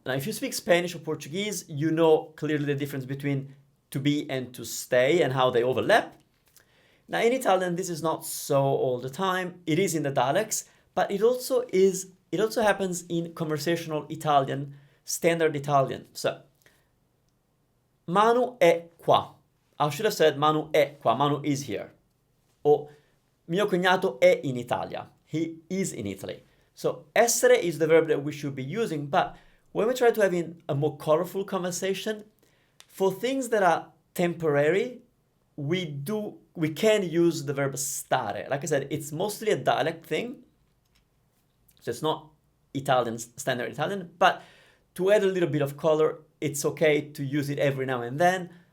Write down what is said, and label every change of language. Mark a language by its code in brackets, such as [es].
[en] Now, if you speak Spanish or Portuguese, you know clearly the difference between to be and to stay and how they overlap. Now, in Italian, this is not so all the time. It is in the dialects, but it also happens in conversational Italian, standard Italian. [it] So, Manu è qua. [en] I should have said [it] Manu è qua. [en] Manu is here. Or [it] mio cognato è in Italia. [en] He is in Italy. So, essere is the verb that we should be using, but when we try to have a more colorful conversation, for things that are temporary, we can use the verb stare. Like I said, it's mostly a dialect thing. So it's not Italian, standard Italian, but to add a little bit of color, it's okay to use it every now and then.